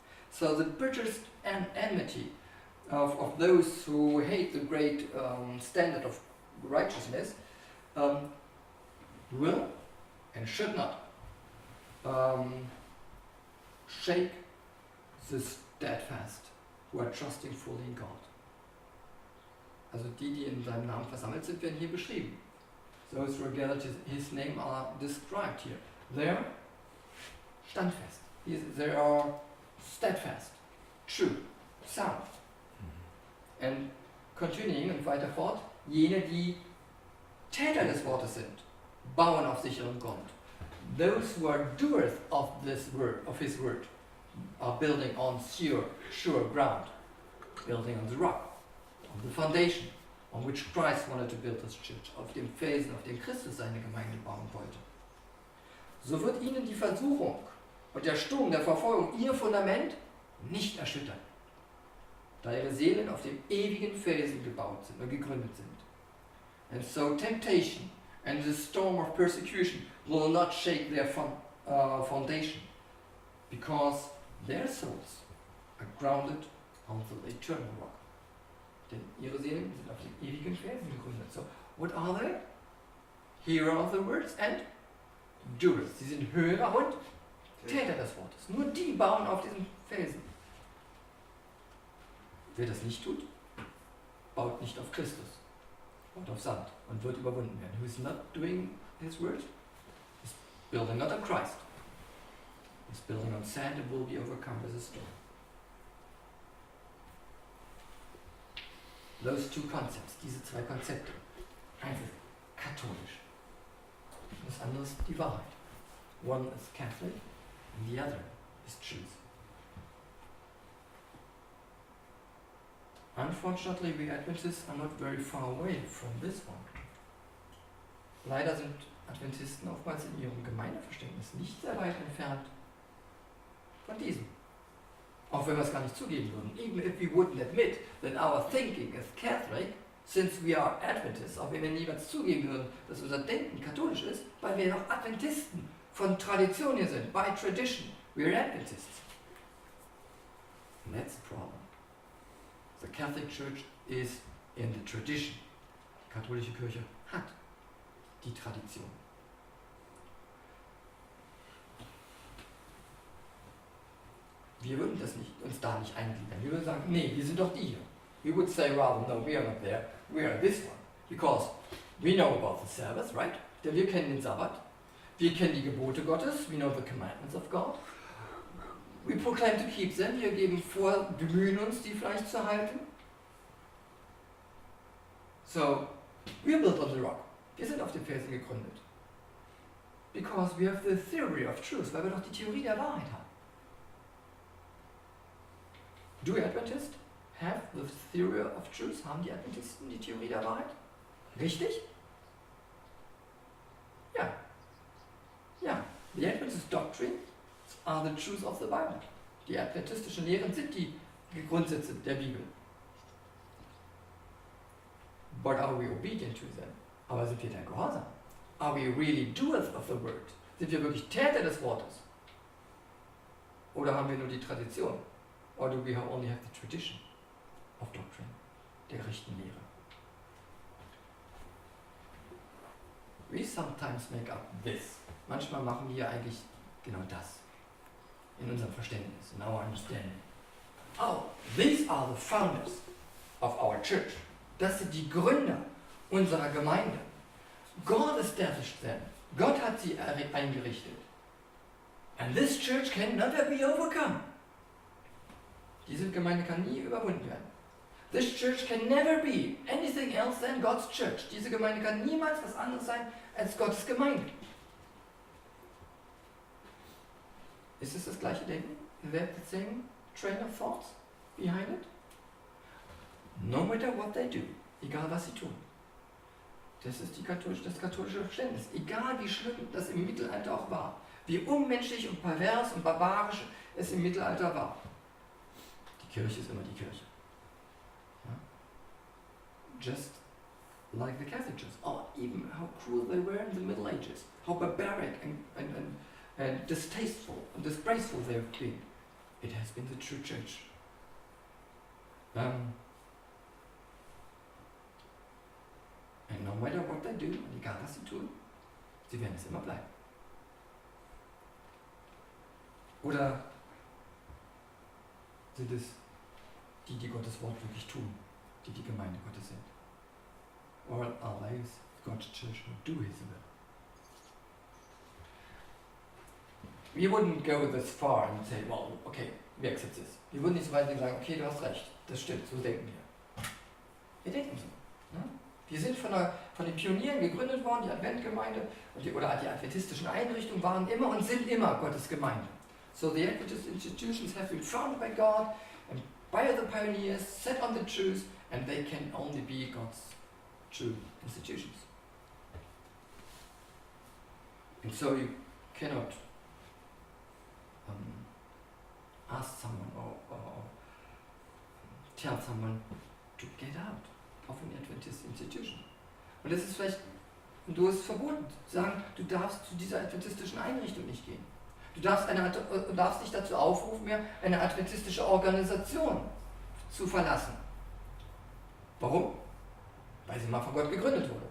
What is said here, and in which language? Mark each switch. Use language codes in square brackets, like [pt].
[en] So the bitterest enmity of those who hate the great standard of righteousness will and should not shake the steadfast who are trusting fully in God. [de] Also die in seinem Namen versammelt sind, werden hier beschrieben. [en] Those who are gathered his name are described here. They are standfest. They are steadfast, true, sound. And continuing [de] und weiter fort, jene, die Täter des Wortes sind, bauen auf sicherem Grund. [en] Those who are doers of his word, are building on sure ground, building on the rock, on the foundation, on which Christ wanted to build his church, [de] auf dem Felsen, auf dem Christus seine Gemeinde bauen wollte. So wird ihnen die Versuchung und der Sturm der Verfolgung ihr Fundament nicht erschüttern, da ihre Seelen auf dem ewigen Felsen gebaut sind und gegründet sind. [en] And so temptation and the storm of persecution will not shake their foundation, because their souls are grounded on the eternal rock. [de] Denn ihre Seelen sind auf dem ewigen Felsen gegründet. [en] So, what are they? Hearer of the words and doers. [de] Sie sind Hörer und Täter des Wortes. Nur die bauen auf diesem Felsen. Wer das nicht tut, baut nicht auf Christus, baut auf Sand und wird überwunden werden. [en] Who is not doing his word is building not on Christ. Is building on sand and will be overcome with a storm. Those two concepts, [de] diese zwei Konzepte. Eins ist katholisch, das andere ist die Wahrheit. [en] One is Catholic and the other is truth. Unfortunately, we Adventists are not very far away from this one. [de] Leider sind Adventisten oftmals in ihrem Gemeindeverständnis nicht sehr weit entfernt von diesem. Auch wenn wir es gar nicht zugeben würden. [en] Even if we wouldn't admit that our thinking is Catholic, since we are Adventists, [de] auch wenn wir niemals zugeben würden, dass unser Denken katholisch ist, weil wir noch Adventisten von Tradition hier sind. [en] By tradition, we are Adventists. And that's the problem. The Catholic Church is in the tradition. [de] Die katholische Kirche hat die Tradition. Wir würden uns da nicht eingliedern. Wir würden sagen, nee, wir sind doch die hier. [en] We would say rather, no, we are not there, we are this one. Because we know about the Sabbath, right? [de] Denn wir kennen den Sabbat. Wir kennen die Gebote Gottes. [en] We know the commandments of God. We proclaim to keep them. [de] Wir geben vor, bemühen uns, die vielleicht zu halten. [en] So, we are built on the rock. [de] Wir sind auf dem Felsen gegründet. [en] Because we have the theory of truth, [de] weil wir doch die Theorie der Wahrheit haben. [en] Do Adventists have the theory of truth? [de] Haben die Adventisten die Theorie der Wahrheit? Richtig? Ja. Ja. [en] The Adventist doctrine are the truth of the Bible. [de] Die adventistischen Lehren sind die Grundsätze der Bibel. [en] But are we obedient to them? [de] Aber sind wir da gehorsam? [en] Are we really doers of the word? [de] Sind wir wirklich Täter des Wortes? Oder haben wir nur die Tradition? [en] Or do we only have the tradition of doctrine, [de] der rechten Lehre? [en] We sometimes make up this. [de] Manchmal machen wir eigentlich genau das. In unserem Verständnis, [en] in our understanding. Oh, these are the founders of our church. [de] Das sind die Gründer unserer Gemeinde. [en] God established them. [de] Gott hat sie eingerichtet. [en] And this church can never be overcome. [de] Diese Gemeinde kann nie überwunden werden. [en] This church can never be anything else than God's church. [de] Diese Gemeinde kann niemals was anderes sein als Gottes Gemeinde. Ist es das gleiche Denken? [en] Is that the same train of thoughts behind it? No matter what they do, [de] egal was sie tun. Das ist das katholische Verständnis. Egal wie schlimm das im Mittelalter auch war, wie unmenschlich und pervers und barbarisch es im Mittelalter war. Die Kirche ist immer die Kirche. Ja? [en] Just like the Catholic Church, or even how cruel they were in the Middle Ages, how barbaric and distasteful and disgraceful they have been. It has been the true church. And no matter what they do, [de] und egal was sie tun, sie werden es immer bleiben. Oder sind es die Gottes Wort wirklich tun, die Gemeinde Gottes sind? [en] Or are they God's church who do His will? We wouldn't go this far and say, well, okay, we accept this. [de] Wir würden nicht so weit gehen und sagen, okay, du hast recht, das stimmt, so denken wir. Wir denken so. Ne? Wir sind von den Pionieren gegründet worden, die Adventgemeinde oder die adventistischen Einrichtungen waren immer und sind immer Gottes Gemeinde. [en] So the Adventist institutions have been founded by God and by the pioneers, set on the truth, and they can only be God's true institutions. And so you cannot ask someone or tell someone to get out of an Adventist institution. [de] Und das ist vielleicht, und du hast verboten, sagen, du darfst zu dieser adventistischen Einrichtung nicht gehen. Du darfst dich dazu aufrufen, mehr eine adventistische Organisation zu verlassen. Warum? Weil sie mal von Gott gegründet wurde.